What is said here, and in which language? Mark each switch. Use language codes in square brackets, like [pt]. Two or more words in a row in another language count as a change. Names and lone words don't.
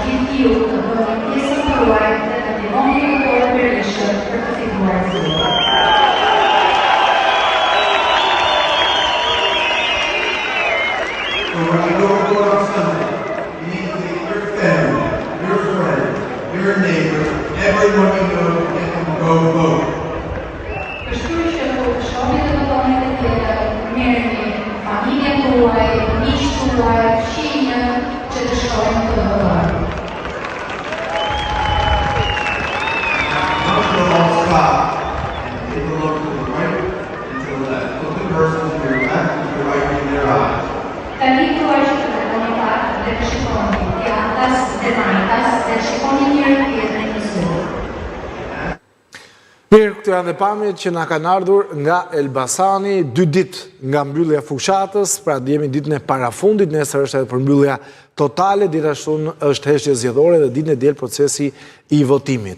[sq] gjithë ju të bëni pjesë të tuaj dhe të ndihmoni doktorin Berishën për të fituar zgjedhjet. [en] So when you go to vote on Sunday, you need to take your family, your friends, your neighbors, everyone you know to get them to go vote. [sq] Kështu që po të shkoni të votoni të tjetër, merrni familjen tuaj, miqtë tuaj, fëmijët që të shkojnë të votojnë. [en] Most will all stop and take a look to the right and to the left. Look at the person to your left and to the right in their eyes. [sq] Tani tuaj që të votoni pak dhe të shikoni djathtas dhe majtas dhe të shikoni njëri tjetrin në sy. Mirë, këto janë dhe pamjet që na kanë ardhur nga Elbasani, 2 ditë nga mbyllja fushatës, pra jemi ditën e parafundit, nesër është edhe përmbyllja totale, ditashtu është heshtje zgjedhore dhe ditën e diel procesi i votimit.